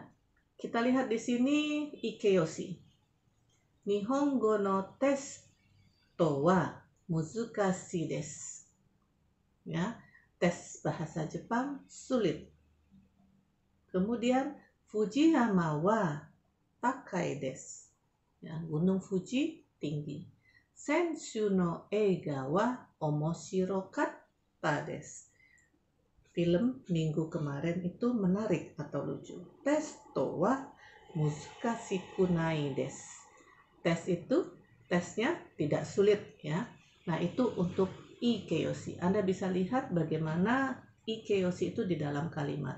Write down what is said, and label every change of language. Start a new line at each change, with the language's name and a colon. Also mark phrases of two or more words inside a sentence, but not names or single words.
Indonesian: Kita lihat di sini ikeyoshi.
Japanese: 日本語のテストは難しいです.
Indonesian: Ya, tes bahasa Jepang sulit.
Japanese: Kemudian 富士山は高いです.
Indonesian: Ya, Gunung Fuji tinggi.
Japanese: 先週の映画は面白かったです.
Indonesian: Film minggu kemarin itu menarik atau lucu.
Japanese: テストは難しくないです.
Indonesian: Tesnya tidak sulit, ya. Nah, itu untuk ikeyoshi. Anda bisa lihat bagaimana ikeyoshi itu di dalam kalimat.